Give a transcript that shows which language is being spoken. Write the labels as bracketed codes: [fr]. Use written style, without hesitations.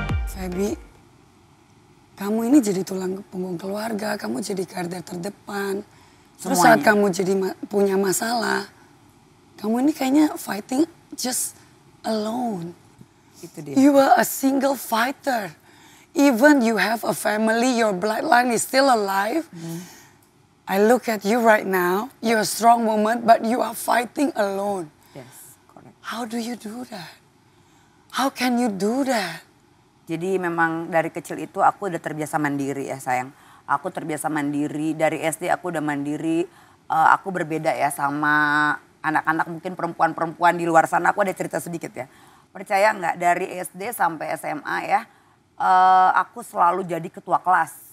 [id] Feby. Kamu ini jadi tulang punggung keluarga, kamu jadi garda terdepan. Terus saat kamu jadi punya masalah, kamu ini kayaknya [en] fighting just alone. [id] Itu dia. [en] You are a single fighter. Even you have a family, your bloodline is still alive. I look at you right now, you're a strong woman, but you are fighting alone. Yes, correct. How do you do that? How can you do that? [id] Jadi memang dari kecil itu aku udah terbiasa mandiri ya sayang. Aku terbiasa mandiri, dari SD aku udah mandiri. Aku berbeda ya sama anak-anak mungkin perempuan-perempuan di luar sana. Aku ada cerita sedikit ya. Percaya nggak dari SD sampai SMA ya. Aku selalu jadi ketua kelas.